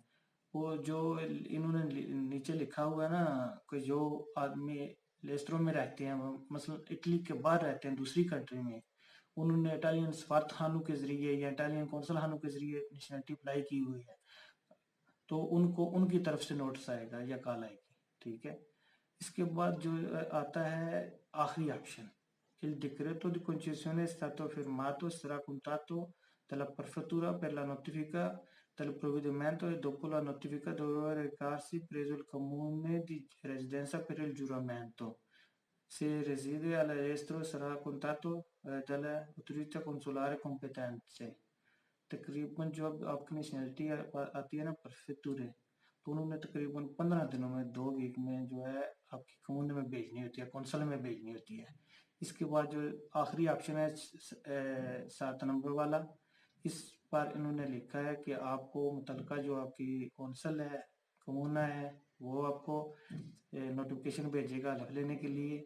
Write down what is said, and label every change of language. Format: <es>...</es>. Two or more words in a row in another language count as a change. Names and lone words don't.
<hi>वो जो इन्होंने नीचे लिखा हुआ है ना कि जो आदमी लेस्ट्रो में रहते हैं, मतलब इटली के बाहर रहते हैं दूसरी कंट्री में, उन्होंने इटालियन सफारत खानों के जरिए या इटालियन कौंसल खानों के जरिए नेशनलिटी अप्लाई की हुई है, तो उनको उनकी तरफ से नोटिस आएगा या कॉल आएगी। ठीक है, इसके बाद जो आता है आखिरी ऑप्शन,</hi> <it>il decreto di concessione è stato firmato, sarà contato dalla prefettura per la notifica del provvedimento e dopo la notifica dovrà recarsi presso il comune di residenza per il giuramento. Se reside all'estero sarà contatto dalle autorità consolari competenti।</it> <hi>तकरीबन जो अब आपकी नेशनलिटी आती है ना प्रेफेक्टूरे, तो उन्होंने तकरीबन 15 दिनों में, 2 वीक में जो है आपकी कम्युने में भेजनी होती है, कौंसल में भेजनी होती है। इसके बाद जो आखिरी ऑप्शन है 7 नंबर वाला, इस पर इन्होंने लिखा है कि आपको मुतलका जो आपकी कौंसल है, कम्यूना है, वो आपको नोटिफिकेशन भेजेगा हलफ लेने के लिए।</hi>